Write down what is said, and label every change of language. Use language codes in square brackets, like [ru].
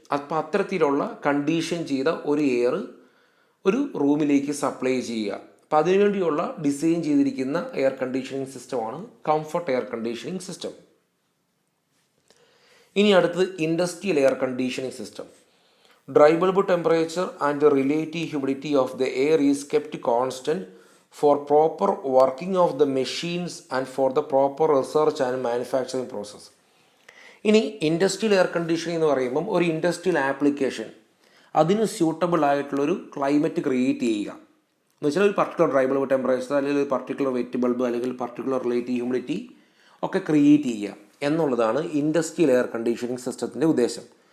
[ml] അപ്പോൾ അത്തരത്തിലുള്ള കണ്ടീഷൻ ചെയ്ത ഒരു എയർ ഒരു റൂമിലേക്ക് സപ്ലൈ ചെയ്യുക. അപ്പോൾ അതിനുവേണ്ടിയുള്ള ഡിസൈൻ ചെയ്തിരിക്കുന്ന എയർ കണ്ടീഷനിങ് സിസ്റ്റമാണ് കംഫർട്ട് എയർ കണ്ടീഷനിങ് സിസ്റ്റം. ഇനി അടുത്തത് industrial air conditioning system. [en] Dry bulb temperature and the relative humidity of the air is kept constant for proper working of the machines and for the proper research and manufacturing process. [ml] ഇനി industrial air conditioning എന്ന് പറയുമ്പം ഒരു industrial application അതിന് suitable ആയിട്ടുള്ളൊരു climate create ചെയ്യുക എന്ന് വെച്ചാൽ ഒരു പർട്ടിക്കുലർ ഡ്രൈ ബൾബ് ടെമ്പറേച്ചർ അല്ലെങ്കിൽ ഒരു പർട്ടിക്കുലർ വെറ്റ് ബൾബ് അല്ലെങ്കിൽ പർട്ടിക്കുലർ റിലേറ്റീവ് ഹ്യൂമിഡിറ്റി ഒക്കെ ക്രിയേറ്റ് ചെയ്യുക എന്നുള്ളതാണ് ഇൻഡസ്ട്രിയൽ എയർ കണ്ടീഷനിങ് സിസ്റ്റത്തിൻ്റെ ഉദ്ദേശം.